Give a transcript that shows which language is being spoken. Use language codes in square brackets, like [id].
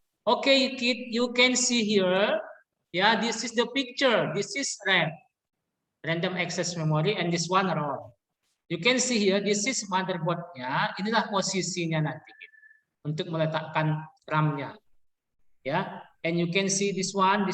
[en] Okay, kid, you can see here. Yeah, this is the picture. This is RAM, random access memory, and this one ROM. You can see here, this is motherboardnya. [id] Inilah posisinya nanti untuk meletakkan RAM-nya. [en] Ya, and you can see this one.